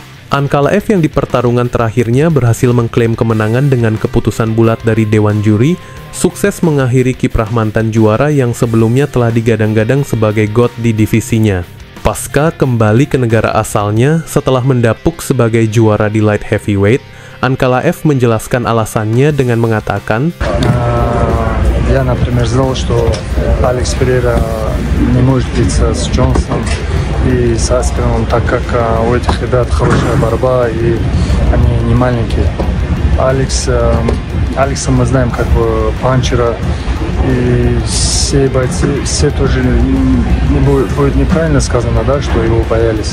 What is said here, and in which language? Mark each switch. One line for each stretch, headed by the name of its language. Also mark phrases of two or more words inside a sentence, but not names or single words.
Indonesian: Ankalaev yang di pertarungan terakhirnya berhasil mengklaim kemenangan dengan keputusan bulat dari Dewan Juri, sukses mengakhiri kiprah mantan juara yang sebelumnya telah digadang-gadang sebagai GOAT di divisinya. Pasca kembali ke negara asalnya setelah mendapuk sebagai juara di
English: light heavyweight,
Indonesian: Ankalaev menjelaskan alasannya dengan mengatakan,
Russian: Я, например, знал, что Алекс Перейра не может биться с Джонсом. и с Аспином, так как у этих ребят хорошая борьба, и они не маленькие. Алекса мы знаем как бы панчера, и все бойцы, все тоже, не будет неправильно сказано, да, что его боялись.